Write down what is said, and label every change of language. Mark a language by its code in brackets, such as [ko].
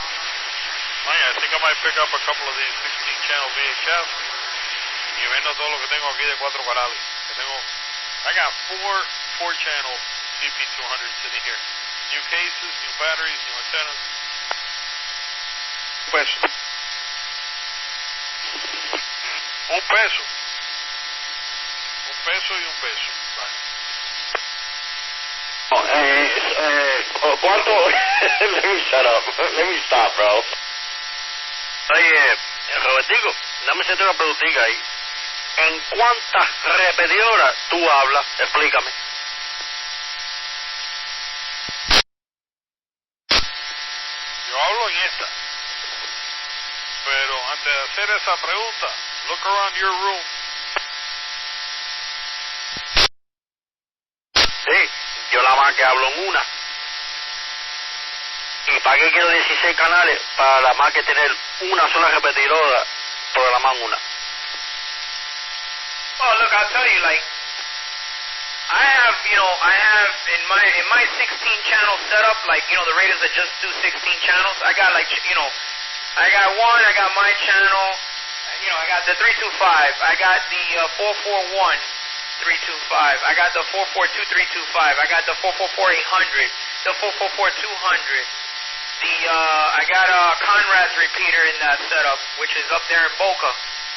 [en] couple of these 16-channel VHS [es] y vendo todo lo que tengo aquí de 4 canales. [en] I got 4-channel CP200 sitting here. New cases, new batteries, new antennas. [es] Un peso. Un peso y un peso. ¿Cuánto? [en] Let me shut up. Let me stop, bro. [es] Oye, Robertico, dame siempre una preguntita ahí. ¿En cuántas repetidoras tú hablas? Explícame. Yo hablo en esta. Pero antes de hacer esa pregunta, [en] look around your room. [es] Sí, yo la más que hablo en una. ¿Y para qué quiero 16 canales? Para la más que tener una sola repetidora, programar una. [en] Oh, look, I'll tell you, like, I have in my 16-channel setup, like, the radios that just do 16 channels, I got, like, I got one, I got my channel, I got the 325, I got the 441, 325, I got the 442, 325, I got the 444, 800, the 444, 200, I got a Conrad's repeater in that setup, which is up there in Boca.